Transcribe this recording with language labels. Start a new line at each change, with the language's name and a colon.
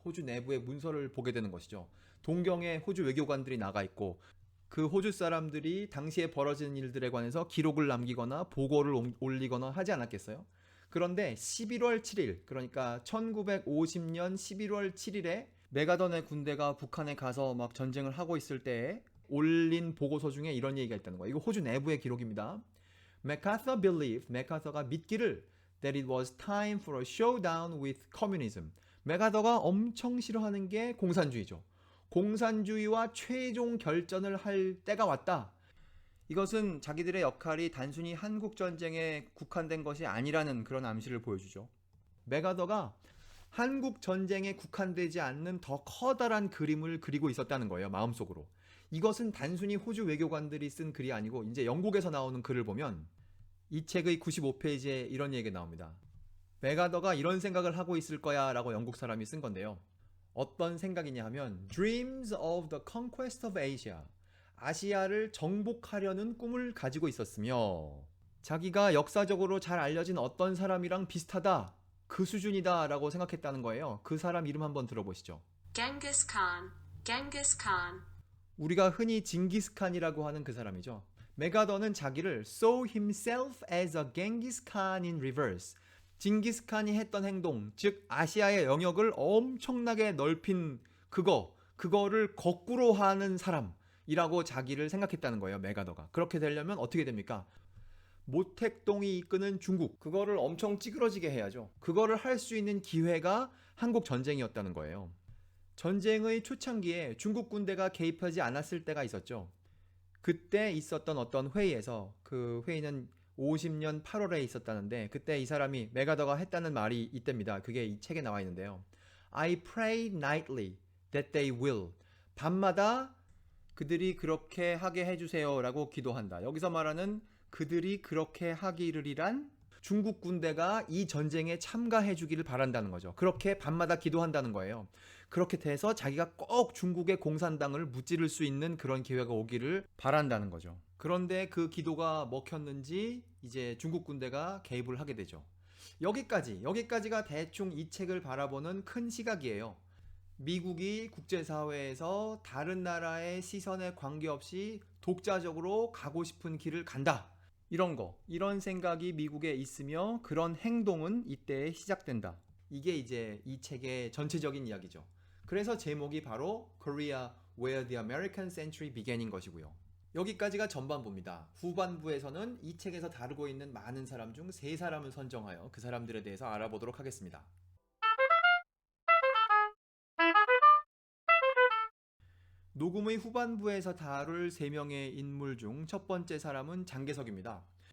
Korean: 호주 내부의 문서를 보게 되는 것이죠. 동경에 호주 외교관들이 나가 있고, 그 호주 사람들이 당시에 벌어진 일들에 관해서 기록을 남기거나 보고를 올리거나 하지 않았겠어요? 그런데 11월 7일, 그러니까 1950년 11월 7일에 메가던의 군대가 북한에 가서 막 전쟁을 하고 있을 때에 올린 보고서 중에 이런 얘기가 있다는 거예요. 이거 호주 내부의 기록입니다. 맥카서가 믿기를
English: that it was time for a showdown with communism.
Korean: 맥아더가 엄청 싫어하는 게 공산주의죠. 공산주의와 최종 결전을 할 때가 왔다. 이것은 자기들의 역할이 단순히 한국 전쟁에 국한된 것이 아니라는 그런 암시를 보여주죠. 맥아더가 한국 전쟁에 국한되지 않는 더 커다란 그림을 그리고 있었다는 거예요. 마음속으로. 이것은 단순히 호주 외교관들이 쓴 글이 아니고 이제 영국에서 나오는 글을 보면 이 책의 95페이지에 이런 얘기가 나옵니다. 맥아더가 이런 생각을 하고 있을 거야 라고 영국 사람이 쓴 건데요. 어떤 생각이냐 하면
English: Dreams of the Conquest of Asia.
Korean: 아시아를 정복하려는 꿈을 가지고 있었으며 자기가 역사적으로 잘 알려진 어떤 사람이랑 비슷하다. 그 수준이다 라고 생각했다는 거예요. 그 사람 이름 한번 들어보시죠.
English: Genghis Khan. Genghis Khan.
Korean: 우리가 흔히 징기스칸이라고 하는 그 사람이죠. 맥아더는 자기를
English: saw himself as a Genghis Khan in reverse.
Korean: 징기스칸이 했던 행동, 즉 아시아의 영역을 엄청나게 넓힌 그거를 거꾸로 하는 사람이라고 자기를 생각했다는 거예요. 맥아더가. 그렇게 되려면 어떻게 됩니까? 모택동이 이끄는 중국, 그거를 엄청 찌그러지게 해야죠. 그거를 할 수 있는 기회가 한국 전쟁이었다는 거예요. 전쟁의 초창기에 중국 군대가 개입하지 않았을 때가 있었죠. 그때 있었던 어떤 회의에서, 그 회의는 50년 8월에 있었다는데, 그때 이 사람이 맥아더가 했다는 말이 있답니다. 그게 이 책에 나와 있는데요.
English: I pray nightly that they will.
Korean: 밤마다 그들이 그렇게 하게 해주세요 라고 기도한다. 여기서 말하는 그들이 그렇게 하기를이란 중국 군대가 이 전쟁에 참가해 주기를 바란다는 거죠. 그렇게 밤마다 기도한다는 거예요. 그렇게 돼서 자기가 꼭 중국의 공산당을 무찌를 수 있는 그런 기회가 오기를 바란다는 거죠. 그런데 그 기도가 먹혔는지 이제 중국 군대가 개입을 하게 되죠. 여기까지가 대충 이 책을 바라보는 큰 시각이에요. 미국이 국제사회에서 다른 나라의 시선에 관계없이 독자적으로 가고 싶은 길을 간다. 이런 생각이 미국에 있으며 그런 행동은 이때 시작된다. 이게 이제 이 책의 전체적인 이야기죠. 그래서 제목이 바로 Korea Where the American Century Began인 것이고요. 여기까지가 전반부입니다. 후반부에서는 이 책에서 다루고 있는 많은 사람 중 3사람을 선정하여 그 사람들에 대해서 알아보도록 하겠습니다. 녹음의 후반부에서 다룰 3명의 인물 중 첫 번째 사람은 장개석입니다.